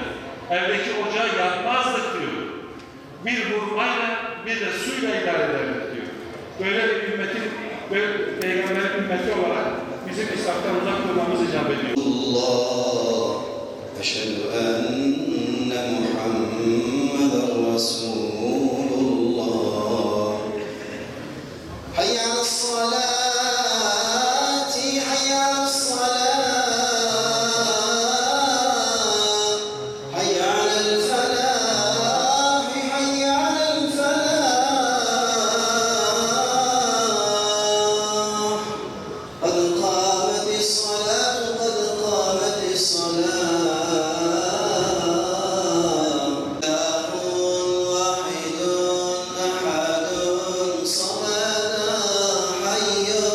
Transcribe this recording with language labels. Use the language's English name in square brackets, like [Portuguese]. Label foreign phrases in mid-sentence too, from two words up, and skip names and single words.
[Turkish] Evdeki ocağı yakmazdık diyor. Bir hurmayla bir de suyla idare ederdik diyor. Böyle bir ümmetin ve Peygamberin ümmeti olarak bizim İslam'dan uzak durmamız icap ediyor. [Arabic] الله، أشهد أن محمدا رسول الله. حي على الصلاة، حي على الصلاة، حي على الفلاح، حي على الفلاح. قد قامت الصلاة قد قامت الصلاة إله واحد أحد صمد حي